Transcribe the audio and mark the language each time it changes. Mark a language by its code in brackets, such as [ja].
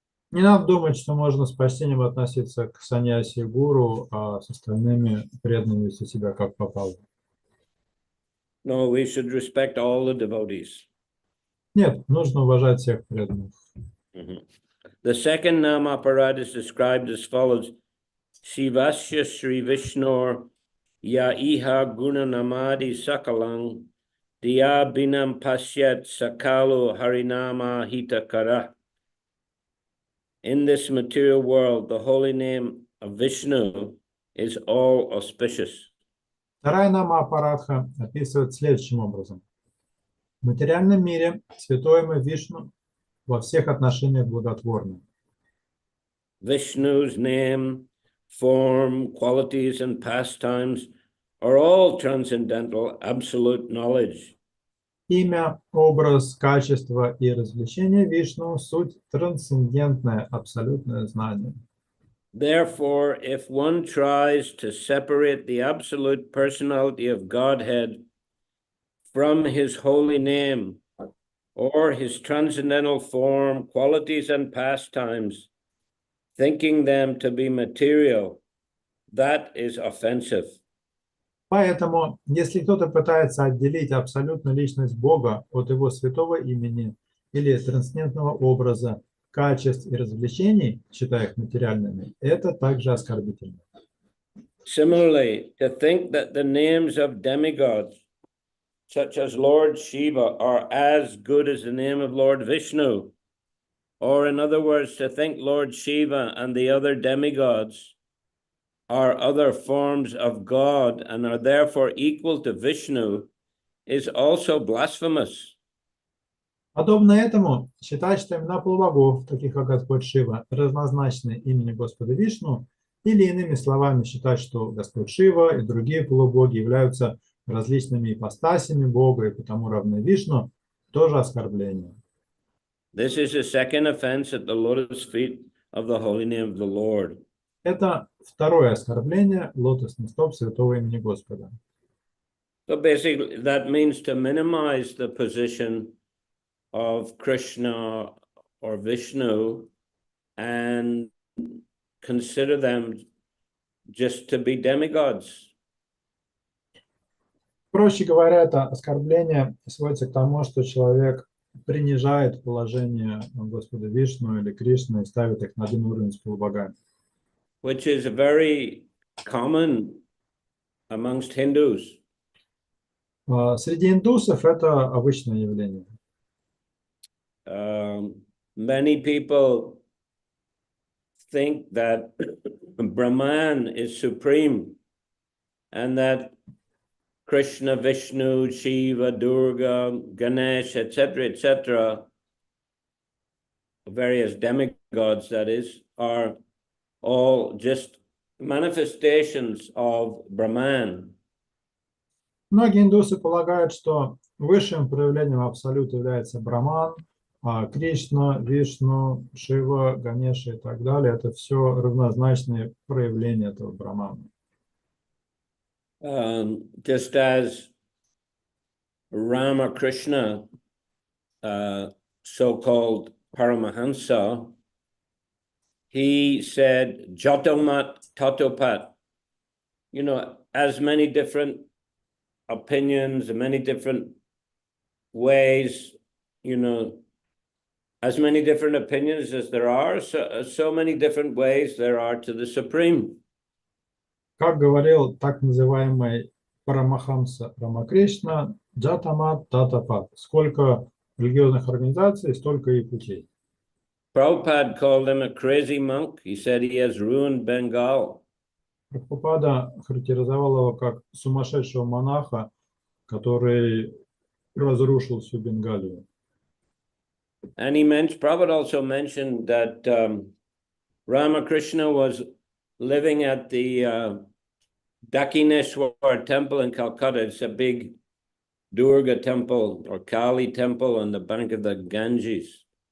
[ru] Не надо думать, что можно с почтением относиться к саньяси и гуру, а с остальными преданными вести себя как попало. [en] No, we should respect all the devotees. [ru] Нет, нужно уважать всех преданных. [en] The second Namaparad is described as follows: [sa] Shivasya Sri Vishnor Ya Iha Guna Namadi Sakalang Diya Binam Pasyat Sakalo Harinama Hitakara. [en] In this material world, the holy name of Vishnu is all auspicious. [ru] Вторая Намапарадха описывает следующим образом. В материальном мире святое имя Вишну во всех отношениях благотворно. [en] Vishnu's name, form, qualities, and pastimes are all transcendental, absolute knowledge. [ru] Имя, образ, качество и развлечение Вишну – суть трансцендентное, абсолютное знание. [en] Therefore, if one tries to separate the absolute personality of Godhead from his holy name or his transcendental form, qualities, and pastimes, thinking them to be material, that is offensive. [ru] Поэтому, если кто-то пытается отделить абсолютную личность Бога от его святого имени или трансцендентного образа, качеств и развлечений, считая их материальными, это также оскорбительно. [en] Similarly, to think that the names of demigods, such as Lord Shiva, are as good as the name of Lord Vishnu, or in other words, to think Lord Shiva and the other demigods are other forms of God and are therefore equal to Vishnu, is also blasphemous. [ru] Подобно этому, считать, что имена полубогов, таких как Господь Шива, разнозначны имени Господа Вишну, или иными словами считать, что Господь Шива и другие полубоги являются различными ипостасями Бога и потому равны Вишну, тоже оскорбление. [en] This is the second offense at the lotus feet of the holy name of the Lord. [ru] Это второе оскорбление лотосных стоп святого имени Господа. [en] So basically, that means to minimize the position of Krishna or Vishnu and consider them just to be demigods. [ru] Проще говоря, это оскорбление сводится к тому, что человек принижает положение Господа Вишну или Кришны и ставит их на один уровень с полубогами. [en] Which is very common amongst Hindus. [ru] Среди индусов это обычное явление. [en] Many people think that Brahman is supreme and that Krishna, Vishnu, Shiva, Durga, Ganesh, etc., various demigods, that is, are all just manifestations of Brahman. [ru] Многие индусы полагают, что высшим проявлением абсолюта является Браман, а Кришна, Вишну, Шива, Ганеша и так далее. Это все равнозначные проявления этого Брамана. [en] Just as Ramakrishna, so-called Paramahansa, he said, Jatomat Tatopat. You know, as many different opinions, many different ways, you know, as many different opinions as there are, so many different ways there are to the Supreme. [ru] Как говорил так называемый Парамахамса Рамакришна, Джатамат Татапат. Сколько религиозных организаций, столько и путей. [en] Prabhupada called him a crazy monk. He said he has ruined Bengal. [ru] Прабхупада характеризовал его как сумасшедшего монаха, который разрушил всю Бенгалию. [en] And Prabhupada also mentioned that Ramakrishna was living at the Dakshineshwar temple in Calcutta. It's a big Durga temple or Kali temple on the bank of the Ganges.